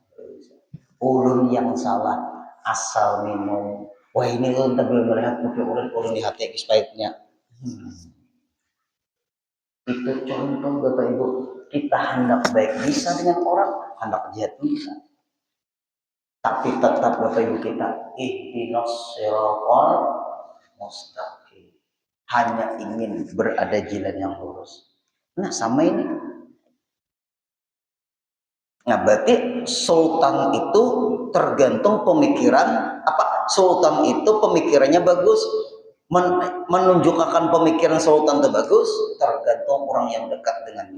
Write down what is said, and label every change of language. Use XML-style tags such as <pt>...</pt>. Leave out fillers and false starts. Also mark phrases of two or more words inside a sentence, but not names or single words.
<bjn>Ulun yang salah asal minum. Wah ini ulun tapi melihat kopi ulun di hati expirednya.</bjn> <id>Itu contoh Bapak Ibu, kita hendak baik bisa dengan orang, hendak jahat bisa. Tapi tetap Bapak Ibu kita</id> <ar>اهدنا الصراط المستقيم.</ar> <id>Hanya ingin berada jalan yang lurus. Nah sama ini. Nah, berarti sultan itu tergantung pemikiran apa? Sultan itu pemikirannya bagus. Menunjukkan pemikiran sultan itu bagus tergantung orang yang dekat dengannya.</id>